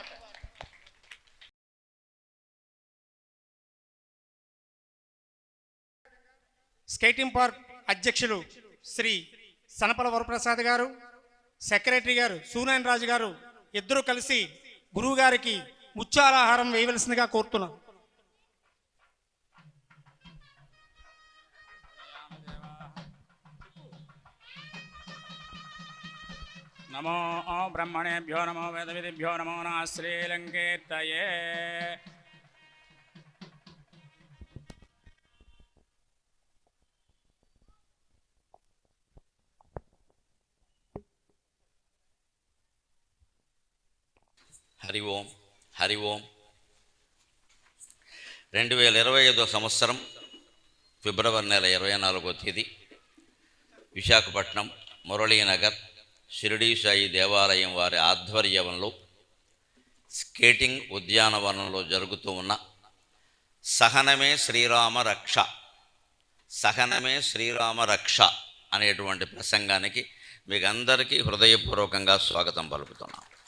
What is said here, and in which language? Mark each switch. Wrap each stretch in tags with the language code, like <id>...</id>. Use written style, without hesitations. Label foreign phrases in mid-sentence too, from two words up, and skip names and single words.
<te>స్కేటింగ్ పార్క్ అధ్యక్షులు శ్రీ సనపల వరప్రసాద్ గారు, సెక్రటరీ గారు సూనాయన రాజు గారు ఇద్దరూ కలిసి గురువు గారికి ముత్యాలహారం వేయవలసిందిగా కోరుతున్నాం.</te> <sa>नमो ब्रह्मणेभ्यो नमो वेदविदिभ्यो नमो नमः श्रीलंकेतये. హరి ఓం హరి ఓం.</sa> <te>2025 సంవత్సరం ఫిబ్రవరి నెల 24వ తేదీ విశాఖపట్నం మురళీనగర్ షిరిడీ సాయి దేవాలయం వారి ఆధ్వర్యంలో స్కేటింగ్ ఉద్యానవనంలో జరుగుతూ ఉన్న సహనమే శ్రీరామ రక్ష అనేటువంటి ప్రసంగానికి మీకు అందరికీ హృదయపూర్వకంగా స్వాగతం పలుకుతున్నాం.</te>